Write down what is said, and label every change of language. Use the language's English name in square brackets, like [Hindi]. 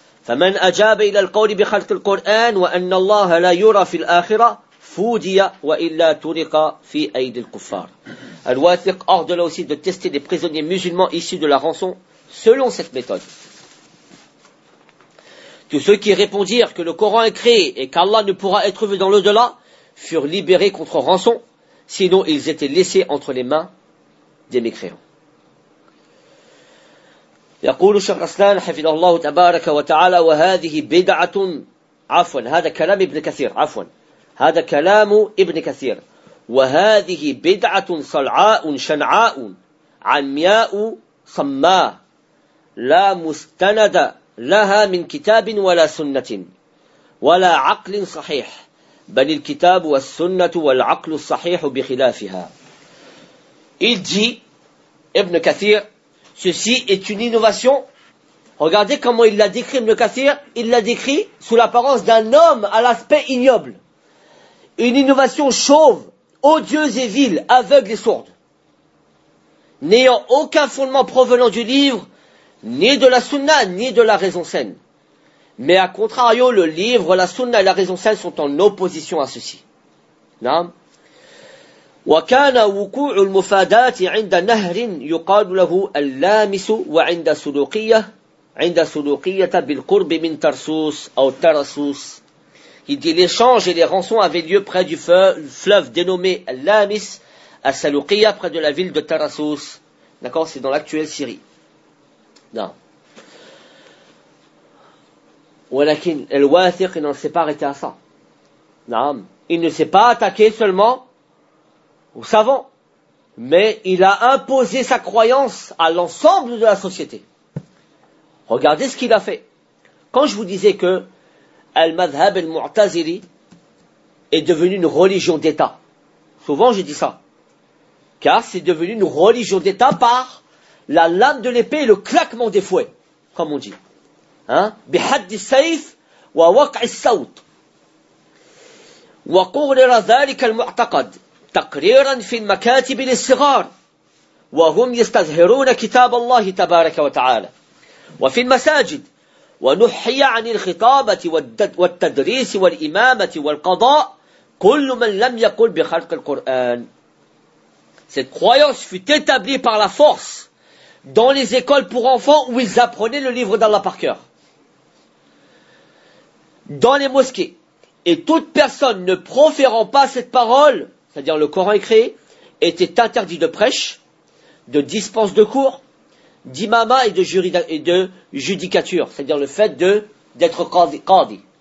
[Arabic] فمن أجاب إلى القول بخلق القرآن وأن الله لا يرى في الآخرة فودي وإلا ترق في أيدي الكفار. [French] Al-Wathiq ordonna aussi de tester des prisonniers musulmans issus de la rançon selon cette méthode. Tous ceux qui répondirent que le Coran est créé et qu'Allah ne pourra être vu dans l'au-delà furent libérés contre rançon, sinon ils étaient laissés entre les mains des mécréants. [Arabic] يقول الشيخ رسلان حفظه الله تبارك وتعالى وهذه بدعة عفوا هذا كلام ابن كثير عفوا هذا كلام ابن كثير وهذه بدعة صلعاء شنعاء عمياء صماء لا مستند لها من كتاب ولا سنة ولا عقل صحيح بل الكتاب والسنة والعقل الصحيح بخلافها. إجي ابن كثير. [French] Ceci est une innovation. Regardez comment il l'a décrit, Ibn Kathir. Il l'a décrit sous l'apparence d'un homme à l'aspect ignoble. Une innovation chauve, odieuse et vile, aveugle et sourde. N'ayant aucun fondement provenant du livre, ni de la sunna, ni de la raison saine. Mais à contrario, le livre, la sunna et la raison saine sont en opposition à ceci. Non ? [Arabic] وكان وقوع المفادات عند نهر يقال له اللامس وعند سلوقية بالقرب من ترسوس أو ترسوس. [French] Il dit l'échange et les rançons avaient lieu près du fleuve dénommé اللامس à Salouqiyya, près de la ville de Tarsus. D'accord, c'est dans l'actuelle Syrie. Non. [Arabic] ولكن [French] الواثق il ne s'est pas arrêté à ça. Non. Il ne s'est pas attaqué seulement aux savants, mais il a imposé sa croyance à l'ensemble de la société. Regardez ce qu'il a fait. Quand je vous disais que Al-Madhhab al-Mu'tazili est devenu une religion d'État, souvent je dis ça, car c'est devenu une religion d'État par la lame de l'épée et le claquement des fouets, comme on dit. [Arabic] Hein? Bihaddi saif wa waq'i saut. وقرر ذلك المعتقد تقريرا في المكاتب للصغار وهم يستظهرون كتاب الله تبارك وتعالى وفي المساجد ونحي عن الخطابة والتدريس والإمامة والقضاء كل من لم يقل بخلق القرآن. [French] Cette croyance fut établie par la force dans les écoles pour enfants où ils apprenaient le livre d'Allah par cœur, dans les mosquées. Et toute personne ne proférant pas cette parole, c'est-à-dire le Coran écrit, était interdit de prêche, de dispense de cours, d'imama et de judicature, c'est-à-dire le fait d'être qadi.